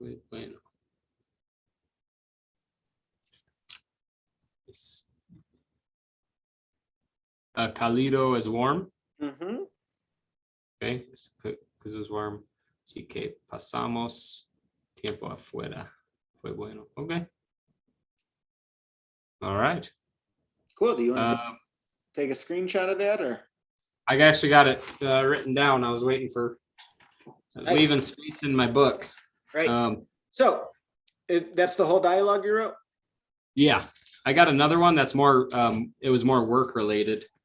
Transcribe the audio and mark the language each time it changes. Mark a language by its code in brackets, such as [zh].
[es] Bueno. [en] Cálido is warm. Mm-hmm. Okay, because it was warm. [es] Así que pasamos tiempo afuera. Fue bueno. Okay. [en] All right. Cool. Do you want to take a screenshot of that, or? I actually got it written down. I was waiting for. I was leaving space in my book. Right. So that's the whole dialogue you wrote? Yeah, I got another one that's more. It was more work related.